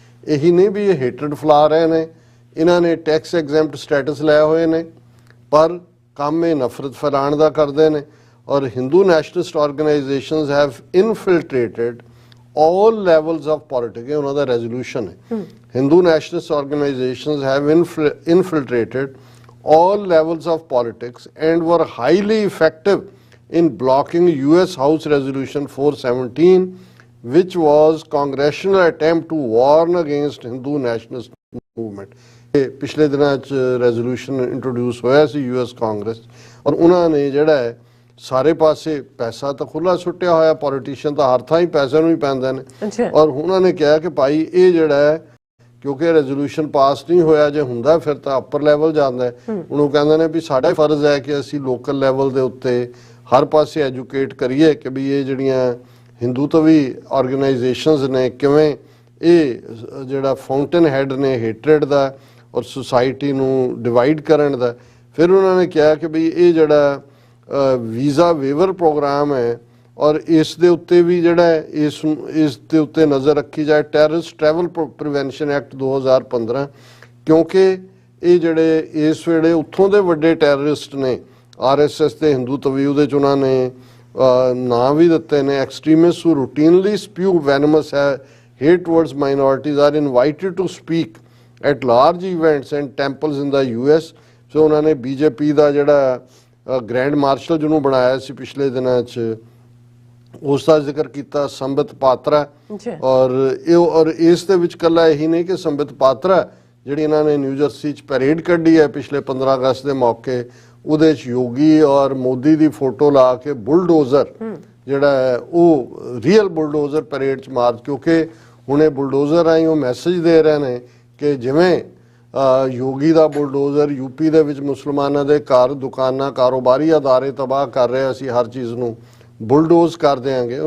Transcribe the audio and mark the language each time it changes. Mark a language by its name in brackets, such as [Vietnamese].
[Punjabi] ਇਹੀ ਨਹੀਂ ਵੀ ਇਹ ਹੇਟਡ ਫੈਲਾ ਰਹੇ ਨੇ, ਇਹਨਾਂ ਨੇ ਟੈਕਸ ਐਗਜ਼ੈਂਪਟ ਸਟੇਟਸ ਲਏ ਹੋਏ ਨੇ ਪਰ ਕੰਮ ਇਹ ਨਫ਼ਰਤ ਫੈਲਾਉਣ ਦਾ ਕਰਦੇ ਨੇ। [English] ਔਰ Hindu nationalist organisations have infiltrated all levels of politics, [Hindi] ये उन्होंने [English] resolution है। Hindu nationalist organizations have infiltrated all levels of politics and were highly effective in blocking US House Resolution 417, which was congressional attempt to warn against Hindu nationalist movement। [Punjabi] पिछले दिनों resolution introduce होया सी US Congress और उन्होंने जेड़ा है ਸਾਰੇ ਪਾਸੇ ਪੈਸਾ ਤਾਂ ਖੁੱਲਾ ਸੁੱਟਿਆ ਹੋਇਆ, ਪੋਲੀਟੀਸ਼ੀਅਨ ਤਾਂ ਹਰ ਥਾਂ ਹੀ ਪੈਸੇ ਨੂੰ ਹੀ ਪੈਂਦੇ ਨੇ। ਔਰ ਉਹਨਾਂ ਨੇ ਕਿਹਾ ਕਿ ਭਾਈ ਇਹ ਜਿਹੜਾ ਹੈ ਕਿਉਂਕਿ ਰੈਜ਼ੋਲੂਸ਼ਨ ਪਾਸ ਨਹੀਂ ਹੋਇਆ, ਜੇ ਹੁੰਦਾ ਫਿਰ ਤਾਂ ਅੱਪਰ ਲੈਵਲ ਜਾਂਦਾ ਹੈ। ਉਹਨੂੰ ਕਹਿੰਦੇ ਨੇ ਵੀ ਸਾਡਾ ਫਰਜ਼ ਹੈ ਕਿ ਅਸੀਂ ਲੋਕਲ ਲੈਵਲ ਦੇ ਉੱਤੇ ਹਰ ਪਾਸੇ ਐਜੂਕੇਟ ਕਰੀਏ ਕਿ ਵੀ ਇਹ ਜਿਹੜੀਆਂ ਹਿੰਦੂਤਵੀ ਆਰਗੇਨਾਈਜੇਸ਼ਨਸ ਨੇ ਕਿਵੇਂ ਇਹ ਜਿਹੜਾ ਫਾਊਂਟੇਨ ਹੈਡ ਨੇ ਹੇਟਰੇਡ ਦਾ ਔਰ ਸੁਸਾਇਟੀ ਨੂੰ ਡਿਵਾਈਡ ਕਰਨ ਦਾ। ਫਿਰ ਉਹਨਾਂ ਨੇ ਕਿਹਾ ਕਿ ਵੀ ਇਹ ਜਿਹੜਾ ਵੀਜ਼ਾ ਵੇਵਰ ਪ੍ਰੋਗਰਾਮ ਹੈ ਔਰ ਇਸ ਦੇ ਉੱਤੇ ਵੀ ਜਿਹੜਾ ਇਸ ਦੇ ਉੱਤੇ ਨਜ਼ਰ ਰੱਖੀ ਜਾਏ। ਟੈਰਰਿਸਟ ਟਰੈਵਲ ਪ੍ਰੀਵੈਂਸ਼ਨ ਐਕਟ 2015, ਕਿਉਂਕਿ ਇਹ ਜਿਹੜੇ ਇਸ ਵੇਲੇ ਉੱਥੋਂ ਦੇ ਵੱਡੇ ਟੈਰਰਿਸਟ ਨੇ RSS ਤੇ ਹਿੰਦੂਤਵੀ, ਉਹਦੇ 'ਚ ਉਹਨਾਂ ਨੇ ਨਾਂ ਵੀ ਦਿੱਤੇ ਨੇ। [English] Extremist who routinely spew venomous hate towards minorities are invited to speak at large events and temples in the US। [Punjabi] ਸੋ ਉਹਨਾਂ ਨੇ BJP ਦਾ ਜਿਹੜਾ ਗ੍ਰੈਂਡ ਮਾਰਸ਼ਲ ਜਿਹਨੂੰ ਬਣਾਇਆ ਸੀ ਪਿਛਲੇ ਦਿਨਾਂ 'ਚ, ਉਸ ਦਾ ਜ਼ਿਕਰ ਕੀਤਾ, ਸੰਬਿਤ ਪਾਤਰਾ। ਔਰ ਇਸ ਦੇ ਵਿੱਚ ਇਕੱਲਾ ਇਹੀ ਨਹੀਂ ਕਿ ਸੰਬਿਤ ਪਾਤਰਾ ਜਿਹੜੀ ਇਹਨਾਂ ਨੇ ਨਿਊ ਜਰਸੀ 'ਚ ਪੈਰੇਡ ਕੱਢੀ ਹੈ ਪਿਛਲੇ 15 ਅਗਸਤ ਦੇ ਮੌਕੇ, ਉਹਦੇ 'ਚ ਯੋਗੀ ਔਰ ਮੋਦੀ ਦੀ ਫੋਟੋ ਲਾ ਕੇ ਬੁਲਡੋਜ਼ਰ ਜਿਹੜਾ ਹੈ ਉਹ ਰੀਅਲ ਬੁਲਡੋਜ਼ਰ ਪੈਰੇਡ 'ਚ ਮਾਰ, ਕਿਉਂਕਿ ਹੁਣ ਇਹ ਬੁਲਡੋਜ਼ਰ ਰਾਹੀਂ ਉਹ ਮੈਸੇਜ ਦੇ ਰਹੇ ਨੇ ਕਿ ਜਿਵੇਂ ਯੋਗੀ ਦਾ ਬੁਲਡੋਜ਼ਰ UP ਦੇ ਵਿੱਚ ਮੁਸਲਮਾਨਾਂ ਦੇ ਘਰ, ਦੁਕਾਨਾਂ, ਕਾਰੋਬਾਰੀ ਅਦਾਰੇ ਤਬਾਹ ਕਰ ਰਿਹਾ, ਅਸੀਂ ਹਰ ਚੀਜ਼ ਨੂੰ ਬੁਲਡੋਜ਼ ਕਰ ਦਿਆਂਗੇ।